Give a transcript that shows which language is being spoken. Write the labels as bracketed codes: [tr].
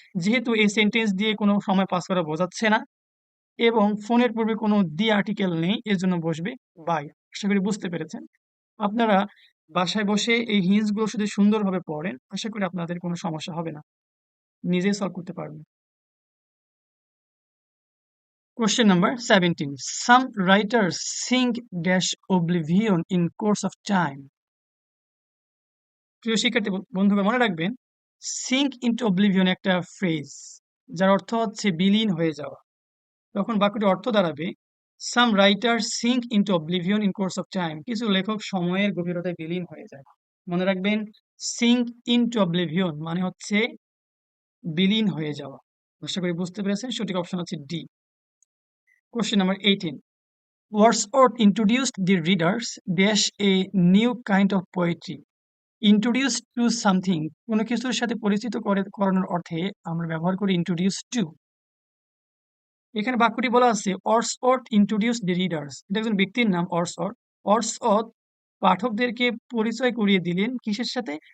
[bn] যেহেতু এই সেন্টেন্স দিয়ে কোনো সময় পাস করা বোঝাচ্ছে না এবং ফোনের পূর্বে কোনো দি আর্টিকেল নেই, এজন্য বসবে বাই। আশা করি বুঝতে পেরেছেন। আপনারা বাসায় বসে এই হিন্টস গুলো যদি সুন্দরভাবে পড়েন, আশা করি আপনাদের কোনো সমস্যা হবে না, নিজেই সলভ করতে পারবেন। [en] Question number 17. Some writers sink dash oblivion in course of time. [bn] প্রিয় শিক্ষার্থী বন্ধুরা মনে রাখবেন, সিঙ্ক ইনটু অবলিভিয়ন একটা ফ্রেজ যার অর্থ হচ্ছে বিলীন হয়ে যাওয়া। তখন বাক্যটির অর্থ দাঁড়াবে [en] Some writer sink into oblivion in course of time. [bn] কিছু লেখক সময়ের গভীরতায় বিলীন হয়ে যায়। মনে রাখবেন, সিঙ্ক ইনটু অবলিভিয়ন মানে হচ্ছে বিলীন হয়ে যাওয়া। আশা করি বুঝতে পেরেছেন। সঠিক অপশন হচ্ছে D. [en] Question number 18. Wordsworth introduced the readers dash a new kind of poetry. Introduce to something, [bn] কোনো কিছুর সাথে পরিচিত করানোর অর্থে আমরা ব্যবহার করি introduce to। এখানে বাক্যটি বলা আছে [en] Wordsworth introduce the readers. [bn] এটা একজন ব্যক্তির নাম ওয়ার্ডসওয়ার্থ। ওয়ার্ডসওয়ার্থ পাঠকদেরকে পরিচয় করিয়ে দিলেন কিসের সাথে?